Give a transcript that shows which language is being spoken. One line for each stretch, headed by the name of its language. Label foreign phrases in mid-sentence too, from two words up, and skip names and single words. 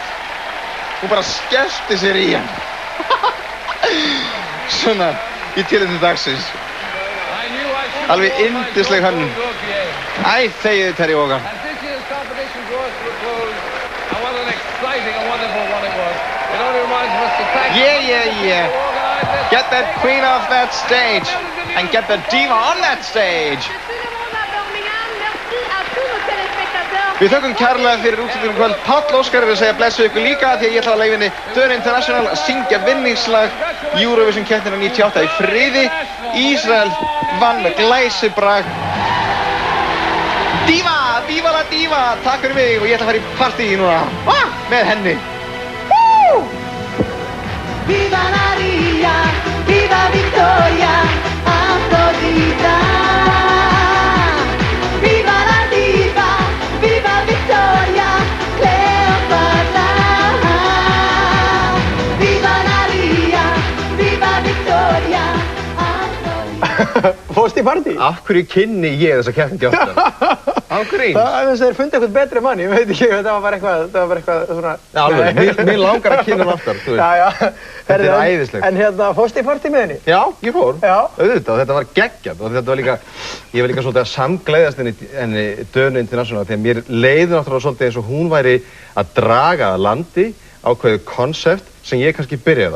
Icelandic: Hún bara skellti sér í hann. Svona, í tilefni dagsins. Alveg yndisleg hönnun. Æ, þegiðu Terry Wogan.
English: Yeah. Get that queen off that stage and get the diva on that stage.
Icelandic: Við þökkum kærlega fyrir útsendingum kvöld. Páll Óskar er að segja blessu ykkur líka því að ég ætla að leyfa henni Dön International að syngja vinningslag Eurovision keppnina 98 í friði. Ísrael vann með glæsibrag.
Italian: Diva! Viva la diva!
Icelandic: Takk fyrir mig og ég ætla að fara í partí núna með henni.
Italian: Viva Maria, viva Victoria, Afrodita. Viva la diva, viva Victoria, Cleopatra. Viva Maria, viva Victoria, Afrodita.
Icelandic: Fórst í partí? Af hverju kynni ég þessa keppni gjöftan? Á gríns? Það er fundið eitthvað betri mann, ég veit ekki, þetta var bara eitthvað svona... Já, alveg, mér langar að kynna hann aftar, þú veist. Já. Þetta er æðislegt. En fórst í partí með henni? Já, ég fór. Já. Auðvitað, þetta var geggjað og þetta var líka, ég var líka svolítið að samgleiðast henni Dönu International því að mér leiði náttúrulega svolítið eins og hún væri að draga að landi ákveðið konsept sem ég kannski byrjaði á.